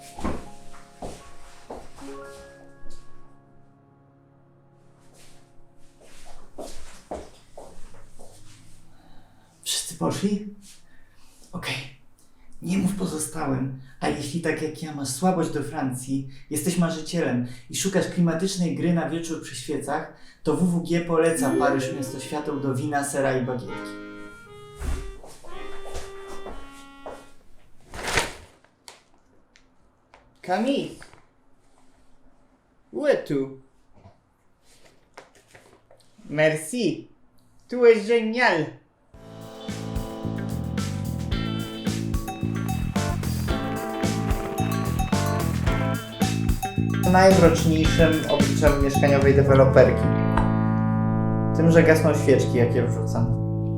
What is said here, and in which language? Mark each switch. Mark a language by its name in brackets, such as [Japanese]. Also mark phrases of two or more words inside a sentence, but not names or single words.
[Polish] Wszyscy poszli? Okej. Nie mów pozostałym, a jeśli tak jak ja masz słabość do Francji, jesteś marzycielem i szukasz klimatycznej gry na wieczór przy świecach, to WWG poleca Paryż Miasto Świateł do wina, sera i bagietki. [French] Camille, où es-tu? Merci, tu es génial. [Polish] Najmroczniejszym obliczem mieszkaniowej deweloperki. Tym, że gasną świeczki, jak je wrzucam.